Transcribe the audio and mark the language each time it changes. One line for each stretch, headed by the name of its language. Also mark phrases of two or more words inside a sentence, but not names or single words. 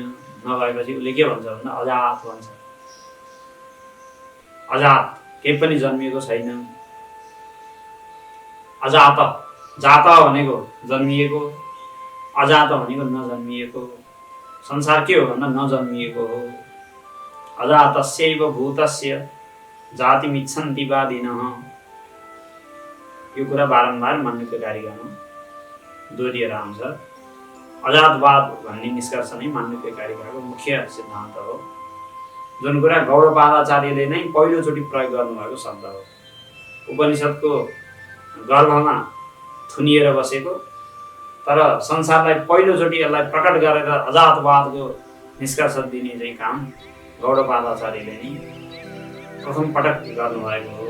Nepali: नभएपछि उसले के भन्छ भन्दा अजात भन्छ। अजात, केही पनि जन्मिएको छैन। अजात, जात भनेको जन्मिएको, अजात भनेको नजन्मिएको। संसार के हो भन्दा नजन्मिएको हो।
Sanskrit: अजातस्यैव भूतस्य जातिमिच्छन्ति वादिनः।
Nepali: यो कुरा बारम्बार मान्यता कारिकामा दोहोरिएर आउँछ। अजातवाद भन्ने निष्कर्ष नै मान्यता कारिकाको मुख्य सिद्धान्त हो, जुन कुरा गौडपादाचार्यले नै पहिलोचोटि प्रयोग गर्नुभएको शब्द हो। उपनिषदको गर्भमा थुनिएर बसेको, तर संसारलाई पहिलोचोटि यसलाई प्रकट गरेर अजातवादको निष्कर्ष दिने चाहिँ काम गौडपादाचार्यले नै प्रथम पटक गर्नुभएको हो।